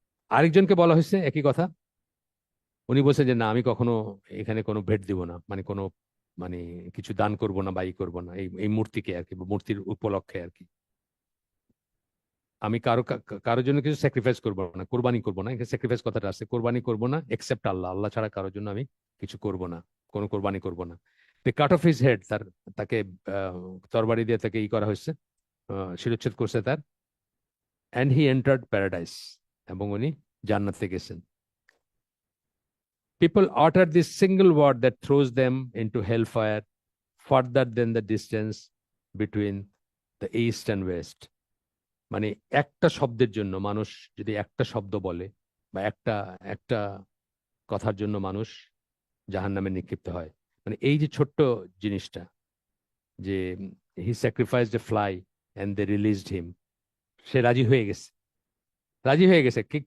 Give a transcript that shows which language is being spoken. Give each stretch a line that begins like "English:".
Bangla: আরেকজনকে বলা হয়েছে একই কথা, উনি বলছেন যে না, আমি কখনো এখানে কোনো ভেট দিব না, মানে কোনো মানে কিছু দান করব না বা ই করবো না এই এই মূর্তিকে আর কি, বা মূর্তির উপলক্ষে আর কি, আমি কারোর জন্য কিছু স্যাক্রিফাইস করবো না, কোরবানি করবো না, এখানে স্যাক্রিফাইস কথাটা আছে, কোরবানি করবো না
English: except Allah,
Bangla: আল্লাহ ছাড়া কারোর জন্য আমি কিছু করব না, কোনো কোরবানি করব না।
English: cut off his head,
Bangla: তাকে আহ, তরবারি দিয়ে তাকে ই করা হয়েছে, শিরচ্ছেদ করছে তার,
English: and he entered paradise,
Bangla: এবং উনি জান্নাতে গেছেন।
English: People utter this single word that throws them into hellfire further than the distance between the east and west.
Bangla: মানে একটা শব্দের জন্য মানুষ যদি একটা শব্দ বলে, বা একটা একটা কথার জন্য মানুষ জাহান্নামে নিক্ষিপ্ত হয়, মানে এই যে ছোট্ট জিনিসটা, যে
English: he sacrificed a fly and they released him,
Bangla: সে রাজি হয়ে গেছে, রাজি হয়ে গেছে।